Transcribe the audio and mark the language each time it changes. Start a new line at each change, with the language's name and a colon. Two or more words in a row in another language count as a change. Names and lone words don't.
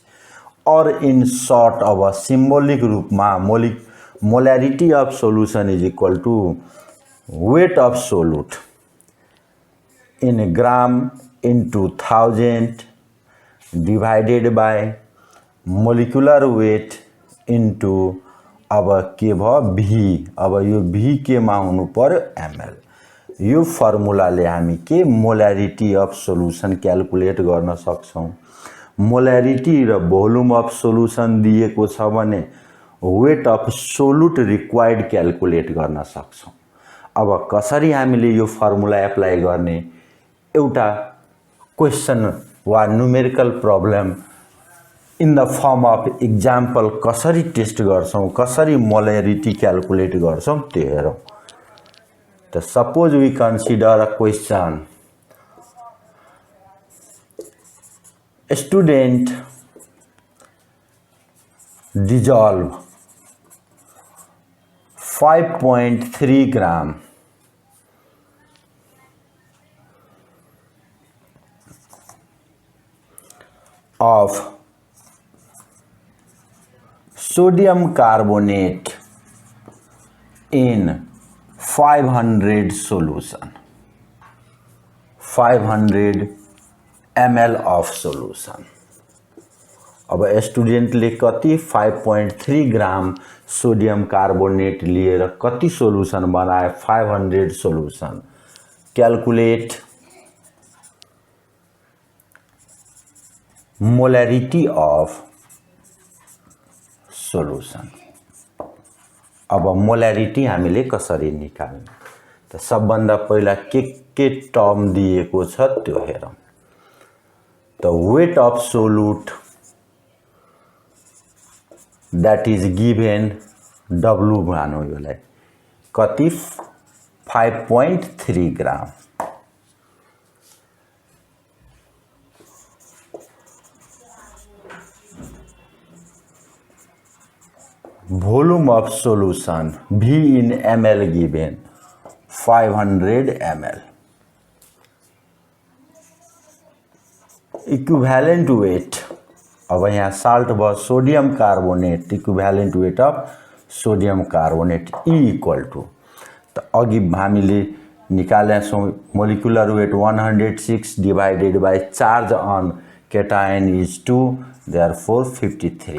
English: और in short
Nepali: अब सिम्बोलिक रूपमा
English: molarity of solution is equal to weight of solute in gram into 1000 divided by molecular weight into
Nepali: अब के भयो?
English: V।
Nepali: अब यो V के मा हुनु पर्यो? ml। यो फर्मुलाले हामी के
English: molarity of solution calculate
Nepali: गर्न सक्छौं। मोलारिटी र
English: volume of solution
Nepali: दिएको छ भने
English: weight of solute required calculate
Nepali: गर्न सक्छौं। अब कसरी हामीले यो
English: formula apply
Nepali: गर्ने? एउटा क्वेश्चन वा
English: numerical problem in the form of example
Nepali: कसरी टेस्ट गर्छौं, कसरी
English: molarity calculate
Nepali: गर्छौं त्यो हेरौं।
English: त suppose we consider a question, स्टूडेंट dissolve 5.3 gram of sodium carbonate in 500 solution, 500 ml of solution।
Nepali: अब स्टूडेंटले कति 5.3
English: gram sodium carbonate
Nepali: लिएर कति सोलुसन बनाए? 500 सोलुसन।
English: calculate molarity of solution.
Nepali: अब मोलैरिटी हामीले कसरी निकाल्ने त सबभन्दा पहिला के टर्म दिएको छ त्यो हेरौँ।
English: त weight of solute that is given W
Nepali: मानौँ यसलाई कति
English: 5.3 ग्राम। volume of solution V in ml given 500 ml। equivalent weight
Nepali: अब यहाँ
English: साल्ट भयो sodium carbonate equivalent weight of sodium carbonate E equal to
Nepali: त अघि हामीले निकाले छौं
English: molecular weight 106 divided by charge on cation is 2 therefore 53.